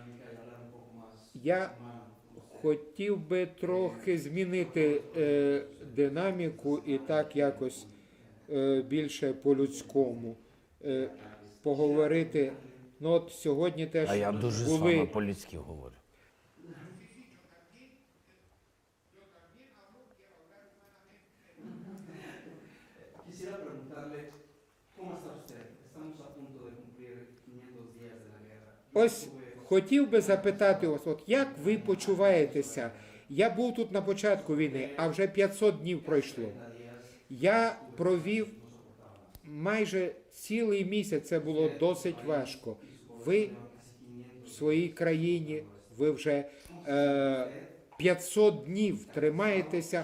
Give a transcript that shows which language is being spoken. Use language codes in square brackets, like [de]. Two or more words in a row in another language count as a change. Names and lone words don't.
[uk] Я хотів би трохи змінити динаміку і так якось більше по-людському поговорити. Ну от сьогодні теж А я дуже з вами по-людськи говорю. [es] Quisiera preguntarle, ¿cómo está usted? Estamos a punto de cumplir 500 días de la guerra. [uk] Ось хотів би запитати вас, от як ви почуваєтеся? Я був тут на початку війни, а вже 500 днів пройшло. Я провів майже цілий місяць, це було досить важко. Ви в своїй країні, ви вже 500 днів тримаєтеся.